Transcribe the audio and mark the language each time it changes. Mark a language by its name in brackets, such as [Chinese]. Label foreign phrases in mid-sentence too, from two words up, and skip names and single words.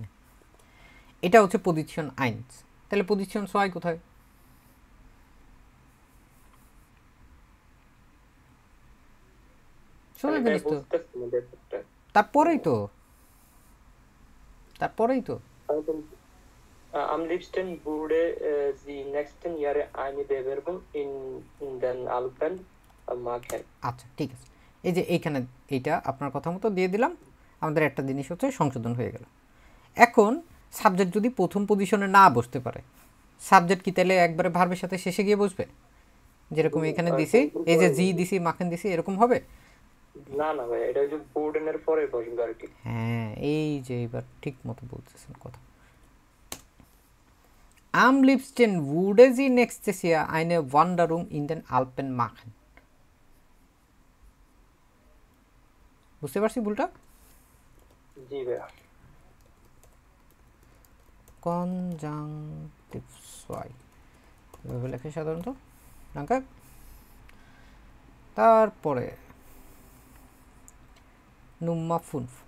[Bangla] এটা হচ্ছে [German] Position eins. [Bangla] তাহলে পজিশন ছয় কোথায়? সোজা জিনিস তো, তারপরেই তো, তারপরেই তো [German] Am liebsten würde sie nächsten Jahre eine Bewerbung in den Alpen machen. [Bangla] আচ্ছা ঠিক আছে, এই যে এইখানে এইটা আপনার কথা মতো দিয়ে দিলাম, আমাদের একটা জিনিস হচ্ছে সংশোধন হয়ে গেল। এখন সাবজেক্ট যদি প্রথম পজিশনে না বসতে পারে, সাবজেক্ট কি তাহলে একবারে ভার্বের সাথে শেষে গিয়ে বসবে? যেরকম এখানে দিছি, এই যে জি দিছি, মাখন দিছি, এরকম হবে না? না ভাই, এটা হচ্ছে বুর্ডেনের পরে বসবে আর কি। হ্যাঁ, এই যে এবার ঠিক মতো বলতেছেন কথা। [German] Am liebsten würde sie nächstes Jahr eine Wanderung in den Alpen machen. [Bangla] বুঝতে পারছি ভুলটা? জি ভাই। [German] Konjunktiv zwei [Bangla] এভাবে লেখে সাধারণত। ডাঙ্কা। তারপরে Nummer 5.